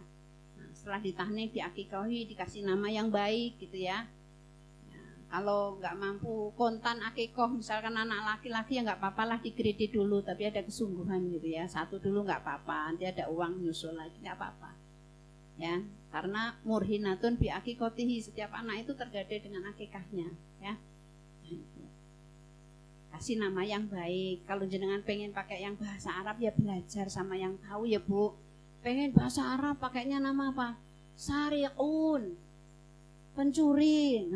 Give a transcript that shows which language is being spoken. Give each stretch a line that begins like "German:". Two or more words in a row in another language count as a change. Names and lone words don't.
Indonesian: Nah, setelah ditahnik, diakikahi, dikasih nama yang baik gitu ya. Kalau nggak mampu kontan akikoh misalkan anak laki-laki ya nggak apa-apa lah, dikredit dulu tapi ada kesungguhan gitu ya, satu dulu nggak apa-apa, nanti ada uang nyusul lagi nggak apa-apa ya, karena
Arabic: مرتهن بعقيقته,
Indonesian: setiap anak itu tergadai dengan akikahnya ya. Kasih nama yang baik. Kalau jenengan pengen pakai yang bahasa Arab ya belajar sama yang tahu ya Bu. Pengen bahasa Arab pakainya nama apa? Sariqun, pencuri.